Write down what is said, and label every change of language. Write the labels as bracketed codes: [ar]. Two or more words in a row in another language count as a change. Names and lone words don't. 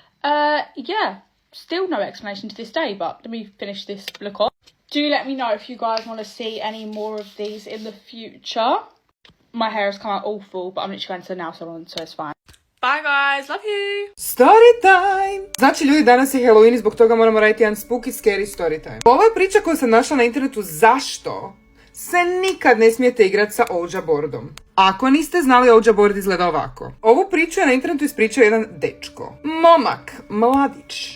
[en] Yeah, still no explanation to this day, but let me finish this look off. Do let me know if you guys want to see any more of these in the future. My hair has come out awful, but I'm literally going to the nail salon, so it's fine. Bye guys, love you! Storytime! [hr] Znači ljudi, danas je Halloween i zbog toga moramo raditi jedan [en] spooky scary storytime. [hr] Ovo je priča koju sam našla na internetu zašto se nikad ne smijete igrati sa Ouija boardom. Ako niste znali, Ouija board izgleda ovako. Ovu priču je na internetu ispričao jedan dečko. Momak, mladić.